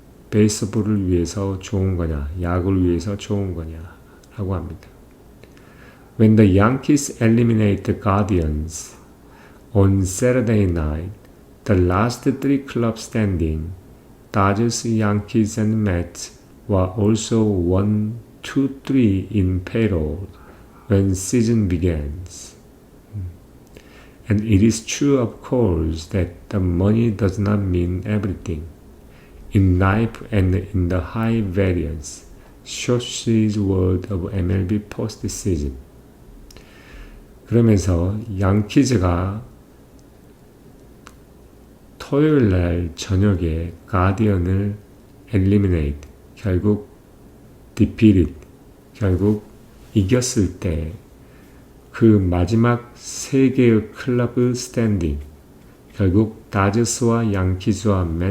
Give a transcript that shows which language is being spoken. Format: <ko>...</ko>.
<ko>베이스볼을 위해서 좋은 거냐, 야구를 위해서 좋은 거냐 라고 합니다.</ko> <en>When the Yankees eliminate the Guardians on Saturday night, the last three clubs standing, Dodgers, Yankees, and Mets, were also 1, 2, 3 in payroll when season begins. And it is true, of course, that the money does not mean everything. In life and in the high variance, short series world of MLB postseason.</en> <ko>그러면서 양키즈가 토요일 날 저녁에 가디언을 eliminate, 결국 defeated, 결국 이겼을 때 그 마지막 세 개의 클럽의 스탠딩, 결국 다저스와 양키즈와</ko>